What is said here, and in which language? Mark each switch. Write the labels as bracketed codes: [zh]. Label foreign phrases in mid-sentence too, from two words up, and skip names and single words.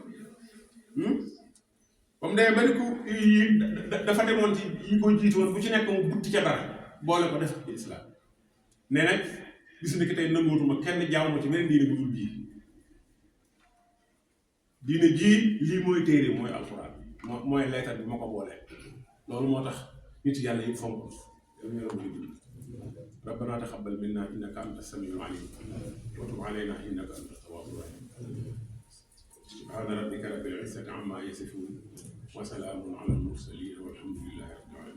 [wo] comme day bari ku dafa demoon ci yi ko jiitoon bu ci nekk mu butti ca dara boole ko def ci lislaam nee nag bis ni ki tey nangootuma kenn jaamu ci beneen diine bu dul bii diine jii lii mooy téere mooy alxuraan mooy leetar bi ma ko boolee loolu moo tax nit yàlla yëpp fonk yow ñu rabbi dund [ar] ربنا تقبل منا إنك أنت السميع العليم وتب علينا إنك أنت التواب الرحيم سبحان ربك رب العزة عما يصفون وسلام على المرسلين والحمد لله